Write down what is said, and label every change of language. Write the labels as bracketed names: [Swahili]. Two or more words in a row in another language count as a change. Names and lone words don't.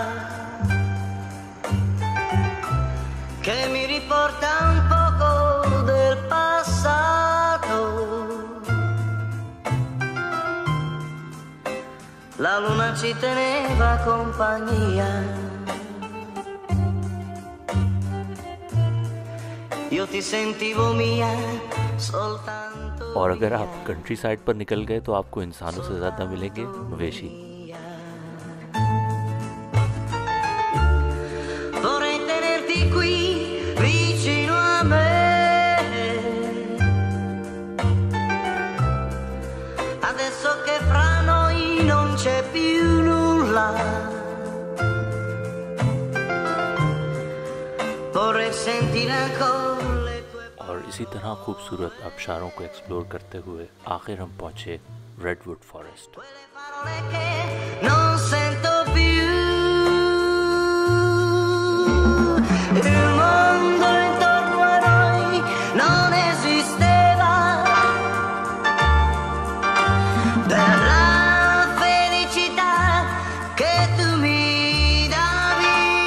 [Italian] che mi riporta un poco del passato. La luna ci teneva compagnia, io ti sentivo mia soltanto. [Hindi] और अगर आप [English] countryside [Hindi] पर निकल गए तो आपको इंसानों से ज्यादा मिलेंगे मवेशी। [Italian] Vorrei tenerti qui vicino a me, adesso che fra noi non c'è più nulla. Vorrei sentire ancora le tue [Hindi] और इसी तरह खूबसूरत आबशारों को एक्सप्लोर करते हुए आखिर हम पहुंचे रेडवुड फॉरेस्ट। [Italian] quelle parole che non sento più. Il mondo intorno a noi non esisteva, per la felicità che tu mi davi,